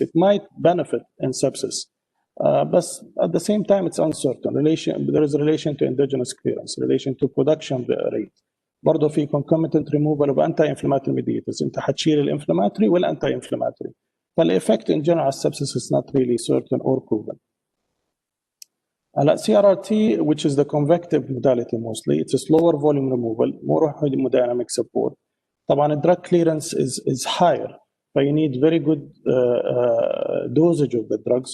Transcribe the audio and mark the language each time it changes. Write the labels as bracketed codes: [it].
[en] It might benefit in sepsis, but at the same time, it's uncertain. There is a relation to endogenous clearance, relation to production rate. [ar] برضه في [en] concomitant removal of anti-inflammatory mediators. [ar] أنت حتشيل الانفلاماتوري والانتي-inflammatory. [en] فالeffect in general sepsis is not really certain or proven. CRRT, which is the convective modality mostly, it's a slower volume removal, more hemodynamic support. [ar] طبعا [en] drug clearance is higher, but you need very good dosage of the drugs.